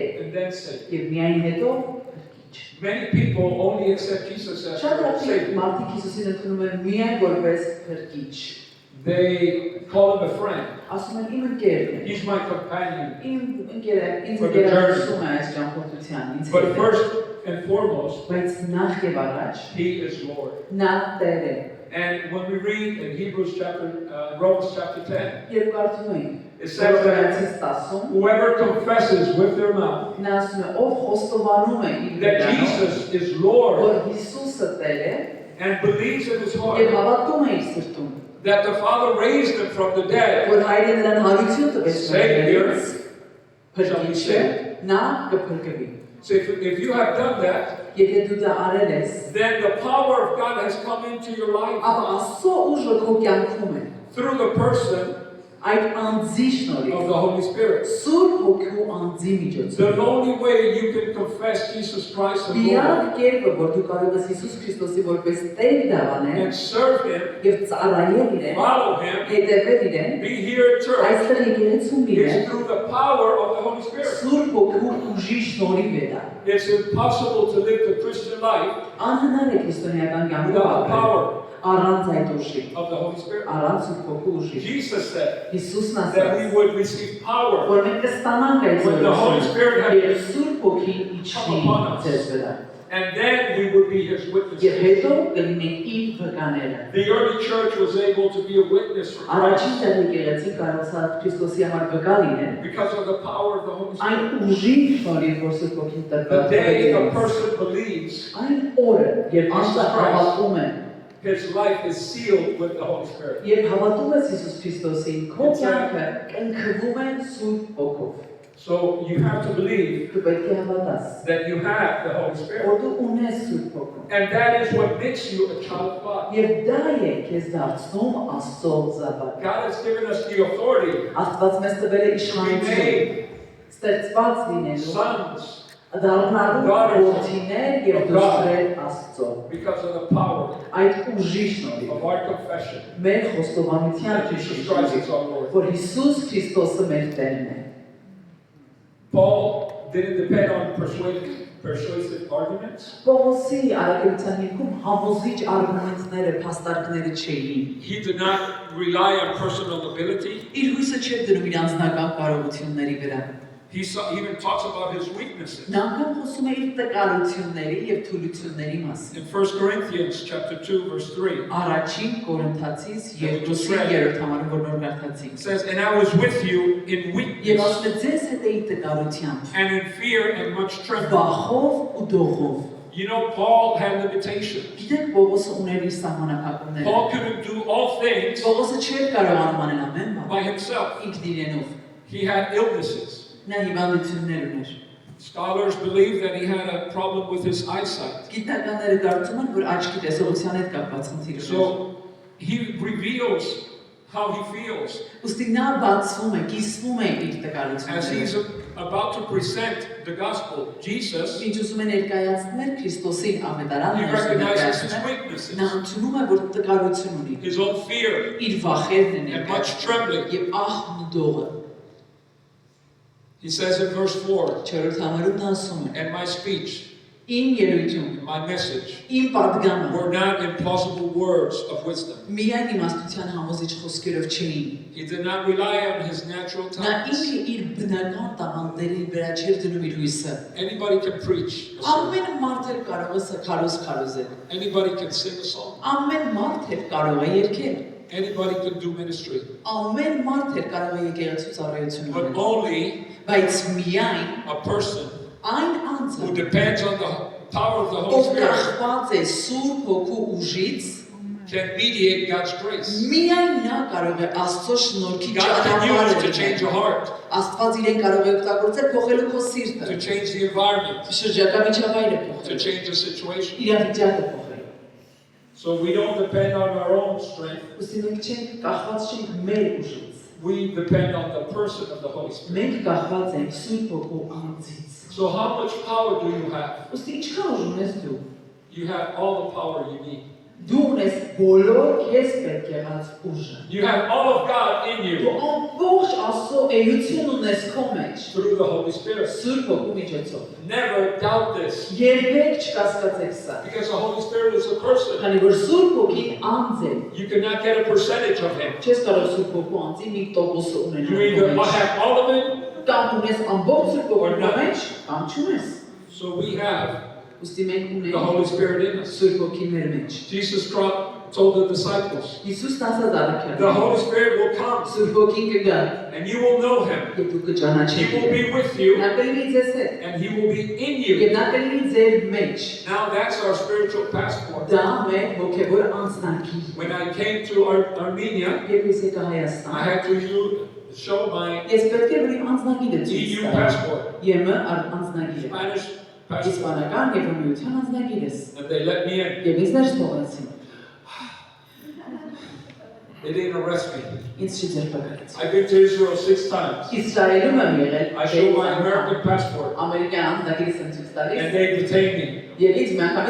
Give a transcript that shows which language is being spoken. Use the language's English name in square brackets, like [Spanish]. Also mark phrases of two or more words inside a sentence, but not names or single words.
[English] and then Savior. [Armenian] եւ միայն հետո Փրկիչ։ [English] Many people only accept Jesus as [Armenian] Շատ [English] their [Armenian] հաճախ [English] Savior. [Armenian] մարդիկ Հիսուսին ընդունում են միայն որպես Փրկիչ։ [English] They call him a friend. [Armenian] Ասում են իմ ընկերն է։ [English] He's my companion. [Armenian] Իմ ընկերը, ինձ [English] For the [Armenian] ընկերացում է այս ճամփորդության, ինձ [English] But [Armenian] հետ է։ [English] first and foremost, [Armenian] Բայց նախ եւ առաջ [English] he is Lord. [Armenian] նա Տեր է։ [English] And when we read in Romans chapter 10, [Armenian] Երբ կարդում ենք [English] it says that [Armenian] Հռոմեացիս 10-ում, [English] whoever confesses with their mouth [Armenian] նա ասում է ով խոստովանում է իր [English] that [Armenian] վրանով, [English] Jesus is Lord [Armenian] որ Հիսուսը Տեր է [English] and believes in his [Armenian] եւ [English] heart [Armenian] հավատում է իր սրտում, [English] that the Father raised him from the dead, [Armenian] որ Հայրը նրան հարություն տվեց [English] Savior, [Armenian] Փրկիչը, նա կփրկվի։ [English] so if you have done that, [Armenian] Եթե դու դա արել ես, [English] then the power of God has come into your life [Armenian] ապա Աստծո ուժը քո կյանքում է, [English] through the person [Armenian] այդ անձի [English] of [Armenian] շնորհիվ, [English] the Holy Spirit. [Armenian] Սուրբ Հոգու anձի միջոցով։ [English] The only way you can confess Jesus Christ as Lord [Armenian] Միակ կերպը, որ դու կարող ես Հիսուս Քրիստոսի որպես Տեր դառնալ [English] and serve him, [Armenian] եւ ծառայել իրեն, [English] follow him, [Armenian] հետևել իրեն, [English] be here at church, [Armenian] այստեղ եկեղեցում [English] is [Armenian] իրեն, [English] through the power of the Holy Spirit. [Armenian] Սուրբ Հոգու ուժի շնորհիվ է դա։ [English] It's impossible to live the Christian life [Armenian] Անհնար է քրիստոնեական կյանքը [English] without the [Armenian] ապրել [English] power [Armenian] առանց այդ ուժի, [English] of the Holy Spirit. [Armenian] առանց Սուրբ Հոգու ուժի։ [English] Jesus said, [Armenian] Հիսուսն [English] that we [Armenian] ասաց, [English] would receive power. [Armenian] որ մենք կստանանք այդ [English] When the Holy Spirit had [Armenian] եւ Սուրբ Ոգին իջնի ձեզ վրա։ [English] And then we would be His [Armenian] Եվ [English] witnesses. [Armenian] հետո կլինենք իր վկաները։ [English] The early church was able to be a witness for [Armenian] Առաջին Christ տեղի եկեղեցին կարողացավ Քրիստոսի համար վկա լինել։ [English] because of the power of the Holy [Armenian] Այն [English] Spirit. [Armenian] ուժի շնորհիվ, որ Սուրբ Ոգին [English] The day a [Armenian] տրված [English] person believes, [Armenian] այն օրը, երբ անձը հավատում է, [English] his life is sealed with the Holy Spirit. [Armenian] երբ հավատում ես Հիսուս Քրիստոսին, քո կյանքը կնքվում է Սուրբ Ոգով։ [English] So you have to believe [Armenian] Դու պետք է հավատաս, [English] that you have the Holy Spirit. [Armenian] որ դու ունես Սուրբ Ոգու։ [English] And that is what makes you a child of God. [Armenian] Եվ դա է քեզ դարձնում Աստծո զավակ։ [English] God has given us the authority [Armenian] Աստված մեզ տվել է [English] to be [Armenian] իշխանություն, [English] made [Armenian] ստեղծված լինելու, [English] sons [Armenian] դառնալու որդիներ եւ դուստրեր Աստծո։ [English] because of the power [Armenian] Այդ ուժի շնորհիվ, [English] of our confession [Armenian] մեր խոստովանության [English] that Jesus Christ is our Lord. [Armenian] որ Հիսուս Քրիստոսը մեր Տերն է։ [English] Paul didn't depend on persuasive arguments. [Armenian] Պողոսի արագության հիմքում համոզիչ արգումենտները, փաստարկները չէին։ [English] He did not rely on personal ability. [Armenian] Իր հույսը չէր դնում իր անձնական կարողությունների վրա։ [English] He even talks about his weaknesses. [Armenian] Նա անգամ խոսում է իր տկարությունների եւ թուլությունների մասին։ [English] In 1 Corinthians chapter 2 verse 3, [Armenian] Առաջին Կորինթացիս 2-րդ համարում որ նոր [English] it [Armenian] գարտացինք։ [English] says, "And I was with you in [Armenian] Եվ [English] weakness [Armenian] ասում է ձեզ հետ էի տկարությամբ, [English] and in fear and much trembling." [Armenian] վախով ու դողով։ [English] You know, Paul had limitations. [Armenian] Գիտեք Պողոսը ուներ իր սահմանափակումները։ [English] Paul couldn't do all things [Armenian] Պողոսը չէր կարողանում անել ամեն բան [English] by himself. [Armenian] ինքն իրենով։ [English] He had illnesses. [Armenian] Նա հիվանդություններ ուներ։ [English] Scholars believe that he had a problem with his eyesight. [Armenian] Գիտնականները կարծում են, որ աչքի տեսողության հետ կապված խնդիր ուներ։ [English] So he reveals how he feels [Armenian] Ուստի նա բացվում է, կիսվում է իր [English] as he's [Armenian] տկարությունները։ [English] about to present the gospel. Jesus, [Armenian] Ինչ ուզում է ներկայացնել Քրիստոսին ավետարան [English] he recognizes his [Armenian] ներկայացնել։ Նա [English] weaknesses, [Armenian] ընդունում է, որ տկարություն ունի։ [English] his own fear, [Armenian] Իր վախերն են [English] and much [Armenian] ներկայացնում [English] trembling. [Armenian] եւ ահն ու դողը։ [English] He says in verse 4, [Armenian] 4-րդ համարում նա ասում է. [English] "And my speech, [Armenian] Իմ ելույթում, [English] my message, [Armenian] իմ պատգամը [English] were not implausible words of wisdom." [Armenian] միայն իմաստության համոզիչ խոսքերով չէին։ [English] He did not rely on his natural [Armenian] Նա [English] talents. [Armenian] ինքը իր բնական տաղանդների վրա չէր դնում իր հույսը։ [English] Anybody can preach a sermon. [Armenian] Ամեն մարդ էլ կարող է սքարոզ քարոզել։ [English] Anybody can sing a song. [Armenian] Ամեն մարդ էլ կարող է երգել։ [English] Anybody can do ministry. [Armenian] Ամեն մարդ էլ կարող է եկեղեցու ծառայություն [English] But [Armenian] անել։ [English] only [Armenian] Բայց միայն [English] a person [Armenian] այն [English] who [Armenian] անձը, [English] depends on the power of the Holy [Armenian] ով [English] Spirit [Armenian] կախված է Սուրբ Հոգու ուժից, [English] can mediate God's grace. [Armenian] միայն նա կարող է Աստծո շնորհքի [English] God can use to [Armenian] ճանապարհը [English] change your [Armenian] լինել։ [English] heart, [Armenian] Աստված իրեն կարող է օգտագործել փոխելու քո սիրտը, [English] to change the environment, [Armenian] շրջակա միջավայրը [English] to [Armenian] փոխել, [English] change the situation. [Armenian] իրավիճակը փոխել։ [English] So we don't depend on our own strength. [Armenian] Ուսի մենք չենք կախված չենք մեր ուժից։ [English] We depend on the person of the Holy Spirit. [Armenian] Մենք կախված ենք Սուրբ Հոգու անձից։ [English] So how much power do you have? [Armenian] Ուսի ինչքան ուժ ունես դու։ [English] You have all the power you need. [Armenian] Դու ունես բոլոր քեզ պետք եղած ուժը։ [English] You have all of God in [Armenian] Դու [English] you [Armenian] ամբողջ Աստծո էություն ունես քո մեջ։ [English] through the Holy Spirit. [Armenian] Սուրբ Հոգու միջոցով։ [English] Never doubt this, [Armenian] Երբեք չկասկածեք սա։ [English] because the Holy Spirit is a person. [Armenian] Քանի որ Սուրբ Հոգին անձ է, [English] You cannot get a percentage of Him. [Armenian] չես կարող Սուրբ Հոգու անձի մի տոկոսը [English] You [Armenian] ունենալ։ [English] either [Armenian] քո մեջ։ [English] have all of it, [Armenian] Կամ ունես ամբողջ Սուրբ Հոգու մեջ, կամ չունես։ [English] so we have [Armenian] Ոստի մենք [English] the Holy [Armenian] ունենք [English] Spirit in us. [Armenian] Սուրբ Հոգին մեր մեջ։ [English] Jesus told the disciples, [Armenian] Հիսուսն ասաց [English] the [Armenian] առաքյալներին. [English] Holy Spirit will come [Armenian] Սուրբ Հոգին կգա, [English] and you will know Him. [Armenian] եւ դու [English] He [Armenian] կճանաչեք։ [English] will be with you [Armenian] Նա կլինի ձեզ հետ, [English] and He will be in [Armenian] եւ [English] you. [Armenian] նա կլինի ձեր մեջ։ [English] Now that's our spiritual passport. [Armenian] Դա մեր հոգեվոր անձնագիր։ [English] When I came to Armenia, Երբ ես եկա I Հայաստան, had to show my [Armenian] ես պետք է որ իմ անձնագիրը ցույց EU տամ։ [English] passport, [Armenian] ԵՄ անձնագիրը։ [English] Spanish passport, [Armenian] Իսպանական եւ միության անձնագիրս։ [English] and they let me in. [Armenian] Եվ ինձ ներս թողեցին։ [English] They didn't arrest me. [Armenian] Ինձ չձերբակալեցին։ [English] I've been to Israel 6 times. [Armenian] Իսրայելում եմ եղել։ [English] I showed my American passport, [Armenian] ամերիկյան անձնագիրս եմ ցույց and տալիս։ [English] they detained me. [Armenian] Եվ ինձ միանգամից